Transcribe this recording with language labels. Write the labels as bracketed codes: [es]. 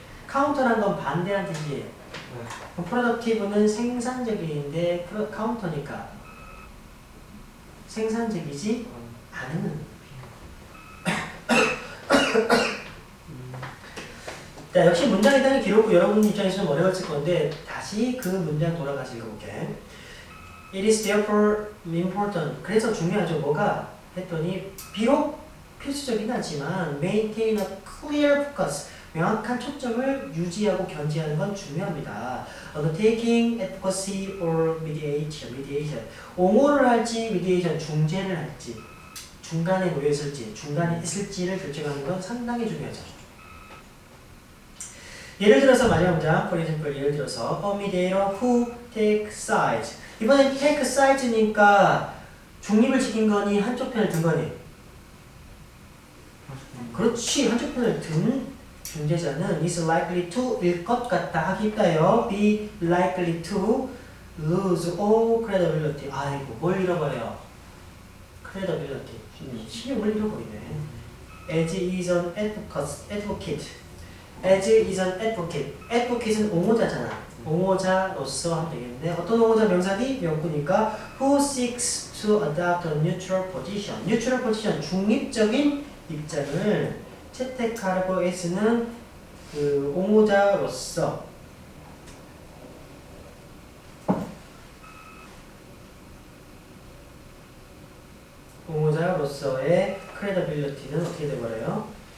[ko] counter란 건 반대란 뜻이에요. productive는 생산적인데 counter니까 생산적이지 않은 자, 역시 문장에 대한 기록부 여러분 입장에서 좀 어려웠을 건데 다시 그 문장 돌아가서 읽어볼게. [en] It is therefore important. [ko] 그래서 중요하죠. 뭐가? 했더니 비록 필수적이긴 하지만 maintain a clear focus. 명확한 초점을 유지하고 견지하는 건 중요합니다. [en] Undertaking advocacy or mediation. [ko] 옹호를 할지 mediation, 중재를 할지 중간에 놓여 있을지 중간에 있을지를 결정하는 건 상당히 중요하죠. [en] 예를 들어서 마지막 문장, for example, 예를 들어서 a mediator who takes sides. [ko] 이번엔 take sides니까 중립을 지킨 거니 한쪽 편을 든 거니? 그렇지, 한쪽 편을 든 중재자는 is likely to 일 것 같다 하기 있다요. [en] be likely to lose all credibility. [ko] 아이고, 뭘 잃어버려요? credibility. 신용을 잃어버리네. [en] as is an advocate. as is an advocate. [ko] advocate는 옹호자잖아. 옹호자로서 하면 되겠네. 어떤 옹호자 명사디? [en] 명구니까 who seeks to adopt a neutral position. [ko] neutral position, 중립적인 입장을 채택하라고 애쓰는 그 옹호자로서 옹호자로서의 credibility는 어떻게 돼버려요?